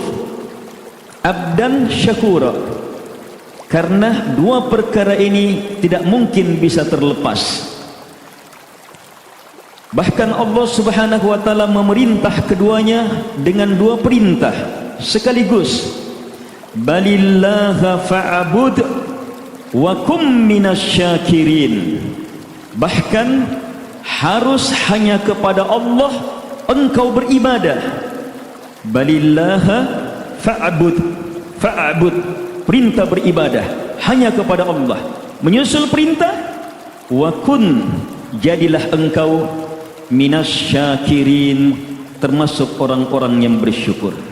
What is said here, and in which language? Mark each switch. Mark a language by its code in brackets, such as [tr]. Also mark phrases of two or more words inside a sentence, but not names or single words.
[ar] عبدا شكورا, [id] karena dua perkara ini tidak mungkin bisa terlepas. Bahkan Allah [ar] سبحانه وتعالى [id] memerintah keduanya dengan dua perintah sekaligus. [ar] بل الله فاعبد وكن من الشاكرين. [id] Bahkan harus hanya kepada Allah engkau beribadah. [ar] بل الله فاعبد، فاعبد, [id] perintah beribadah hanya kepada Allah. Menyusul perintah, [ar] وكن, [id] jadilah engkau minasyakirin, termasuk orang-orang yang bersyukur.